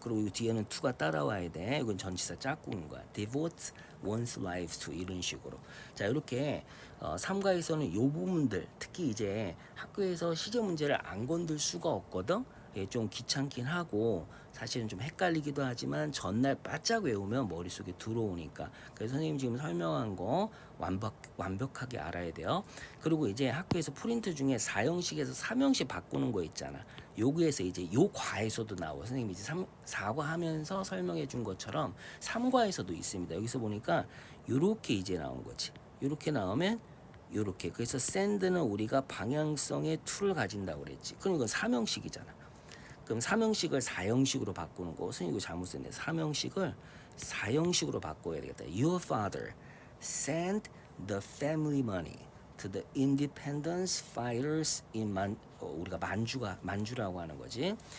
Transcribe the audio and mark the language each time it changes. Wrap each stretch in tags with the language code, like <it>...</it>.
<ko>그리고 이 뒤에는 to가 따라와야 돼. 이건 전치사 짝꿍인 거야.</ko> <en>devote one's life to</en> <ko>이런 식으로. 자, 이렇게 3과에서는 요 부분들 특히 이제 학교에서 시제 문제를 안 건들 수가 없거든. 예, 좀 귀찮긴 하고 사실은 좀 헷갈리기도 하지만 전날 바짝 외우면 머릿속에 들어오니까 그래서 선생님 지금 설명한 거 완벽하게 알아야 돼요. 그리고 이제 학교에서 프린트 중에 4형식에서 3형식 바꾸는 거 있잖아. 여기에서 이제 요 과에서도 나와. 선생님이 이제 4과 하면서 설명해 준 것처럼 3과에서도 있습니다. 여기서 보니까 요렇게 이제 나온 거지. 요렇게 나오면 요렇게. 그래서 send는 우리가 방향성의 to를 가진다고 그랬지. 그럼 이건 3형식이잖아. 그럼 3형식을 4형식으로 바꾸는 거. 선생님 이거 잘못 썼네. 3형식을 4형식으로 바꿔야 되겠다.</ko> <en>Your father sent the family money to the independence fighters in</en> <ko>우리가 만주라고 하는 거지.</ko>